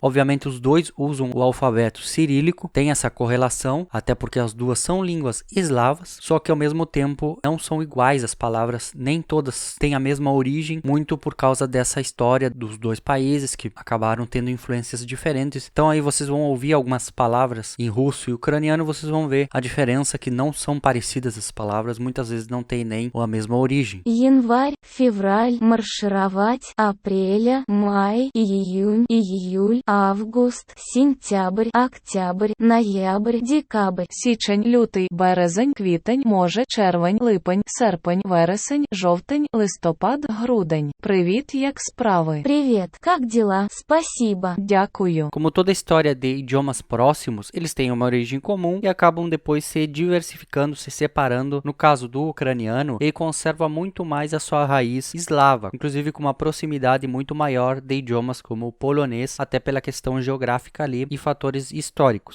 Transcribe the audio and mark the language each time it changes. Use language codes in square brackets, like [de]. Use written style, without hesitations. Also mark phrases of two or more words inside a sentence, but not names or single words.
[pt] Obviamente os dois usam o alfabeto cirílico, tem essa correlação, até porque as duas são línguas eslavas, só que ao mesmo tempo não são iguais as palavras, nem todas têm a mesma origem, muito por causa dessa história dos dois países que acabaram tendo influências diferentes. Então aí vocês vão ouvir algumas palavras em russo e ucraniano, vocês vão ver a diferença que não são parecidas as palavras, muitas vezes não tem nem a mesma origem. [ru] Январь, февраль, маршировать, апреля, май, июнь, июль, август, сентябрь, октябрь, ноябрь, декабрь. [uk] Січень, лютий, березень, квітень, може, червень, липень, серпень, вересень, жовтень, листопад, грудень. Привіт, як справи? [ru] Привет, как дела? Спасибо. [uk] Дякую. [pt] Como toda história de idiomas próximos, eles têm uma origem comum e acabam depois se diversificando, se separando. No caso do ucraniano, ele conserva muito mais a sua raiz eslava, inclusive com uma proximidade muito maior de idiomas como o polonês, até pela questão geográfica ali e fatores históricos.